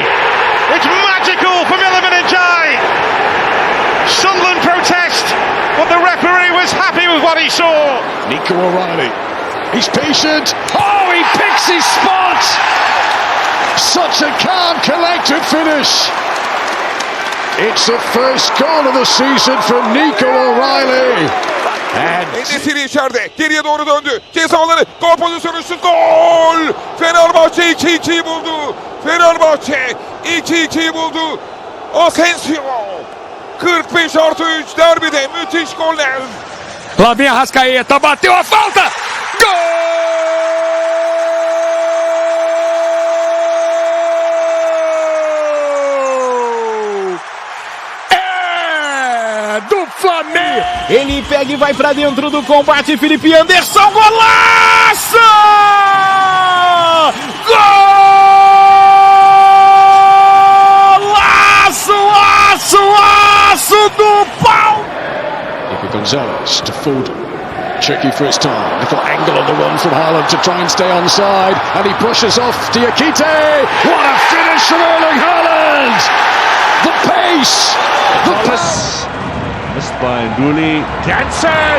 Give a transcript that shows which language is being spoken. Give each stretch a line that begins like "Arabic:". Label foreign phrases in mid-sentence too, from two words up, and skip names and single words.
English: It's magical from Iliman Ndiaye! Sunderland protest, but the referee was happy with what he saw. Nico O'Reilly, he's patient. Oh, he picks his spot! Such a calm, collected finish. It's the first goal of the season from Nico O'Reilly.
Turkish: Enesiri içeride. Geriye doğru döndü. Ceza alanı. Gol pozisyonu şut. Gol! Fenerbahçe 2-2'yi buldu. Fenerbahçe 2-2'yi buldu. Asensio. 45+3 derbide müthiş goller.
Portuguese: Flavinho Arrascaeta bateu a falta. Gol! Do Flamengo. Ele pega e vai pra dentro do combate. Felipe Anderson, golaço! Golaço do pau!
English: Nico Gonzalez to Foden. Tricky for his time. Little angle on the run from Haaland to try and stay onside. And he brushes off Diakite. What a finish from Erling Haaland! The pace! The pass! Missed by Nduli. Jansen!